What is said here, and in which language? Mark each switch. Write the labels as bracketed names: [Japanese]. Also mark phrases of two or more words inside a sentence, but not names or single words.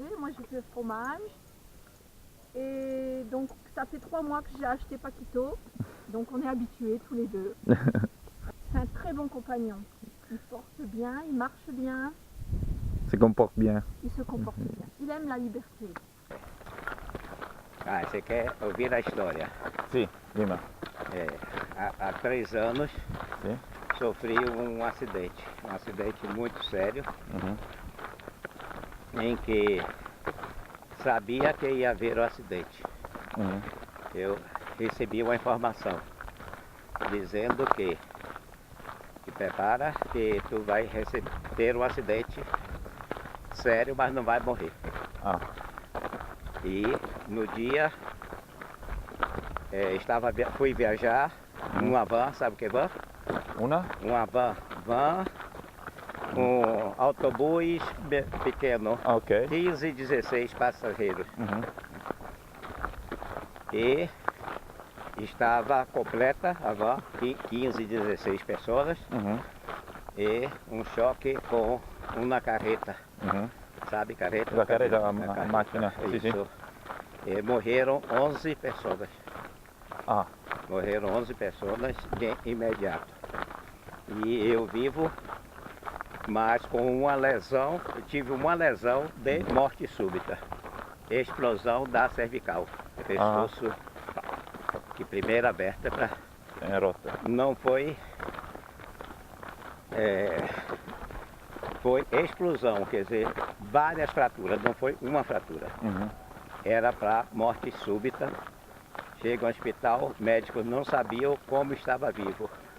[French] Moi, je fais fromage. Et donc, ça fait 3 mois que j'ai acheté Paquito. Donc, on est habitués tous les deux. C'est un très bon compagnon. Il porte bien, il marche bien, Se comporte bien. il se comporte bien. Il aime la liberté. [Portuguese] Ah, você quer ouvir a história? [Italian] Sì, prima. [Portuguese] Há 3 anos [Italian] Sì. [Portuguese] sofri um acidente muito sério, em que sabia que ia haver o acidente. Eu recebi uma informação dizendo que prepara que tu vai ter um acidente sério, mas não vai morrer. Ah. E no dia fui viajar numa van, sabe o que é van? [Italian] Una? [Portuguese] Uma van, um autobus pequeno, Ah, ok. 15, 16 passageiros. E estava completa a van, 15, 16 pessoas, e um choque com uma carreta. Sabe, carreta? [Italian] La carreta, a macchina. Sì, sì. [Portuguese] Isso. E morreram 11 pessoas. Ah. Morreram 11 pessoas de imediato. E eu vivo, mas com uma lesão, eu tive uma lesão de morte súbita. Explosão da cervical. Pescoço, que primeira aberta para... [Italian] È rotta. [Portuguese] Não foi... Foi explosão, quer dizer, várias fraturas, não foi uma fratura. Era para morte súbita. Chega ao hospital, médicos não sabiam como estava vivo.